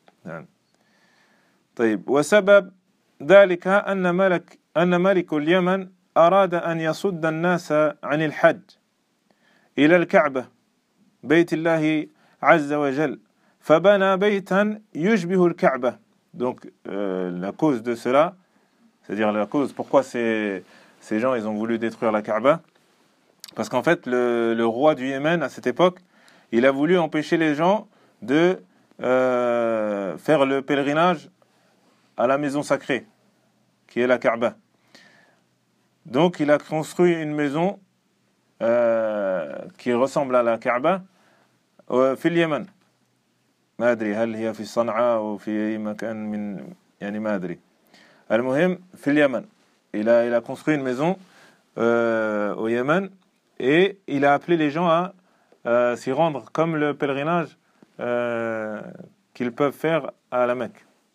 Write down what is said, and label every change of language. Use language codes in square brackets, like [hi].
[ar] نعم طيب وسبب ذلك أن ملك اليمن أراد أن يصد الناس عن الحج إلى الكعبة بيت الله عز وجل فبنى بيتا يشبه الكعبة. [fr] Donc la cause de cela, c'est-à-dire la cause pourquoi ces gens ils ont voulu détruire la Kaaba, parce qu'en fait le roi du Yémen à cette époque il a voulu empêcher les gens de faire le pèlerinage à la maison sacrée qui est la Kaaba. Donc il a construit une maison qui ressemble à la Kaaba [ar] في اليمن. ما أدري هل هي في صنعاء أو في أي مكان من يعني ما أدري. المهم في اليمن. [fr] Il a construit une maison au Yémen et il a appelé les gens à s'y rendre comme le pèlerinage qu'ils peuvent faire à la Mecque.